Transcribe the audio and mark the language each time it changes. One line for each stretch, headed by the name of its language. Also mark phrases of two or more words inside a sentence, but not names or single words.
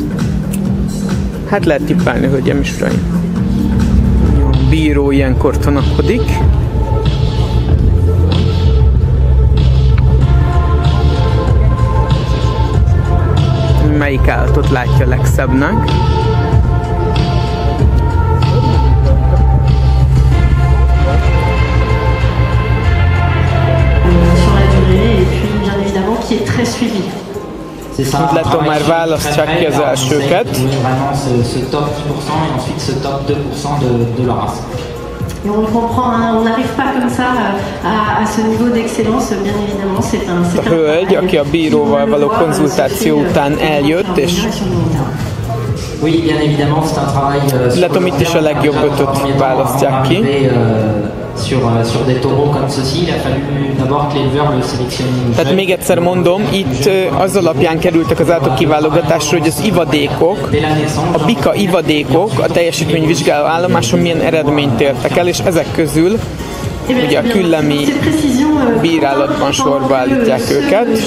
Hungarian: Hát lehet tippelni, hölgyeim és uraim. A bíró ilyenkor tanakodik. Melyik állatot látja legszebbnek?
French: Qui est très suivi. C'est ça.
Hungarian: Látom, már választják ki az elsőket.
French: Vraiment ce top 10% et ensuite ce top 2% de la race. Et on le comprend, hein, on n'arrive pas comme ça à ce niveau d'excellence, bien évidemment, c'est un...
Hungarian: A hölgy, aki a bíróval való konzultáció után eljött, és
French: Oui, bien évidemment, c'est un travail.
Hungarian: Látom, itt is a legjobb ötöt választják ki.
French: Sur des taureaux comme ceci, il a fallu d'abord que l'éleveur le sélectionne.
Hungarian: Tehát még egyszer mondom, itt az alapján kerültek az állatok kiválogatásra, hogy az ivadékok, a bika ivadékok a teljesítményvizsgáló állomáson milyen eredményt értek el, és ezek közül ugye a küllemi bírálatban sorba állítják őket.